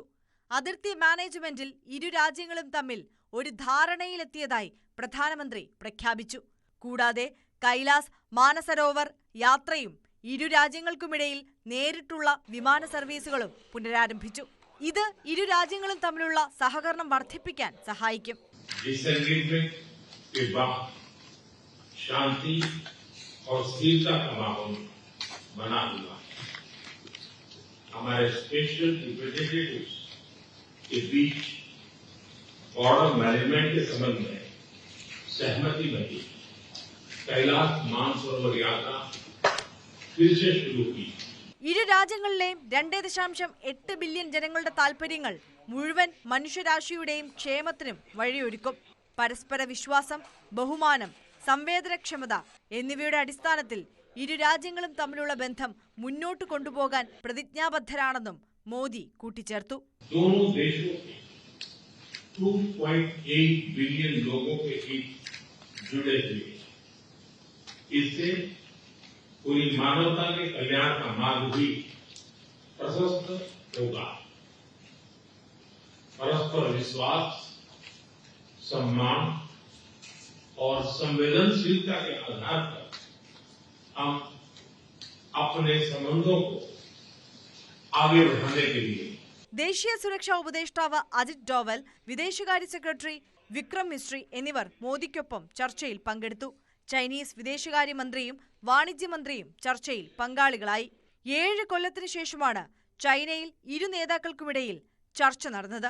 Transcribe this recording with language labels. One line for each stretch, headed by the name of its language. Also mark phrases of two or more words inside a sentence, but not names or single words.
Malayalam: അതിർത്തി മാനേജ്മെന്റിൽ ഇരു രാജ്യങ്ങളും തമ്മിൽ ഒരു ധാരണയിലെത്തിയതായി പ്രധാനമന്ത്രി പ്രഖ്യാപിച്ചു. കൂടാതെ കൈലാസ് മാനസരോവർ യാത്രയും ഇരു രാജ്യങ്ങൾക്കുമിടയിൽ നേരിട്ടുള്ള വിമാന സർവീസുകളും പുനരാരംഭിച്ചു. ഇത് ഇരു രാജ്യങ്ങളും തമ്മിലുള്ള സഹകരണം വർദ്ധിപ്പിക്കാൻ സഹായിക്കും.
Hindi: शांति और स्थिरता का माहौल बना हुआ हमारे
English: special representatives
Hindi: के बीच
English: border management
Hindi: के संबंध में सहमति बनी. कैलाश मानसरोवर यात्रा फिर से शुरू की.
Malayalam: ഇരു രാജ്യങ്ങളിലെയും 2.8 ബില്യൺ ജനങ്ങളുടെ താൽപര്യങ്ങൾ മുഴുവൻ മനുഷ്യരാശിയുടെയും ക്ഷേമത്തിനും വഴിയൊരുക്കും. പരസ്പര വിശ്വാസം, ബഹുമാനം, സംവേദനക്ഷമത എന്നിവയുടെ അടിസ്ഥാനത്തിൽ ഇരു രാജ്യങ്ങളും തമ്മിലുള്ള ബന്ധം മുന്നോട്ട് കൊണ്ടുപോകാൻ പ്രതിജ്ഞാബദ്ധരാണെന്നും മോദി കൂട്ടിച്ചേർത്തു.
Hindi: 2.8 बिलियन लोगों के हित जुड़े हुए इससे पूरी मानवता के कल्याण का मार्ग भी प्रशस्त होगा. परस्पर विश्वास, सम्मान और संवेदनशीलता के आधार पर हम अपने संबंधों को आगे बढ़ाने के लिए
Malayalam: ദേശീയ സുരക്ഷാ ഉപദേഷ്ടാവ് അജിത് ഡോവൽ, വിദേശകാര്യ സെക്രട്ടറി വിക്രം മിശ്രി എന്നിവർ മോദിക്കൊപ്പം ചർച്ചയിൽ പങ്കെടുത്തു. ചൈനീസ് വിദേശകാര്യമന്ത്രിയും വാണിജ്യമന്ത്രിയും ചർച്ചയിൽ പങ്കാളികളായി. 7 കൊല്ലത്തിന് ശേഷമാണ് ചൈനയിൽ ഇരു നേതാക്കൾക്കുമിടയിൽ ചർച്ച നടന്നത്.